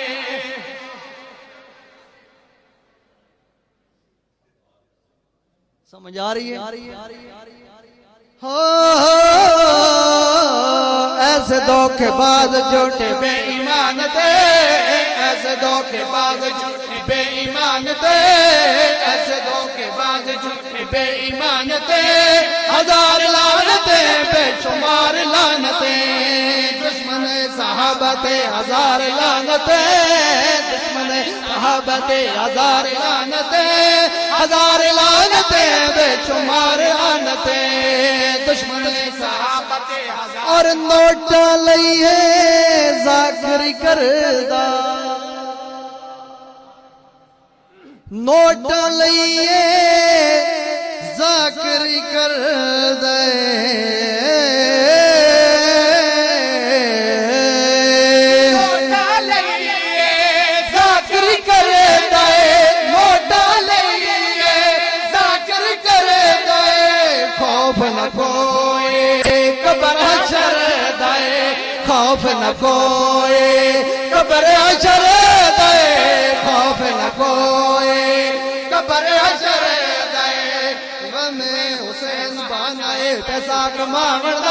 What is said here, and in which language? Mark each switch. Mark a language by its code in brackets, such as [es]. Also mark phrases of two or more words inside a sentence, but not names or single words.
[ur] سمجھ آ رہی ہے ایسے دھوکے باز جھوٹے [pa] بے ایمان تے ایسے دھوکے باز جھوٹے بے ایمان تے ایسے دھوکے باز جھوٹے بے ایمان تے ہزار لعنتیں بے شمار لعنتیں دشمن صحابہ تے ہزار لعنتیں دشمن صحابہ تے ہزار لعنتیں ہزار لعنتیں بے شمار لعنتیں دشمن صحابہ تے ہزار اور نوٹا لئیے ذاکری کردہ نوٹا لئیے ذاکری کردہ نوٹا لئیے ذاکری کردہ نوٹا لئیے ذاکری کردہ خوف نہ کوئی قبر حشر دے خوف نہ کوئی قبر حشر دے خوف نہ کوئی قبر حشر دے غم حسین بانائے پیسہ کماندہ